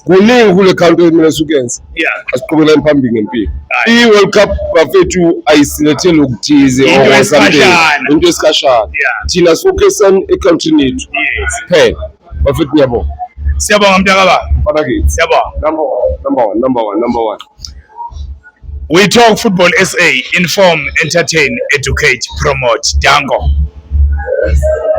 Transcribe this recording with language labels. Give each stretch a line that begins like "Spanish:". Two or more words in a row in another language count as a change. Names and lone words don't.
Zulu: Kuningi kule country mina sukenza.
English: Yeah.
Zulu: Asiqhubeleni phambili ngempilo. I-World Cup bafethu ayisilethele ukuthize into esikhashana. Into esikhashana. Thina sifocusani e-country yethu.
English: Yes.
Zulu: Phela. Bafethu ngiyabonga. Siyabonga mntakababa. Fana kithi. Siyabonga.
English: Number one. We Talk Football SA, inform, entertain, educate, promote. Dango.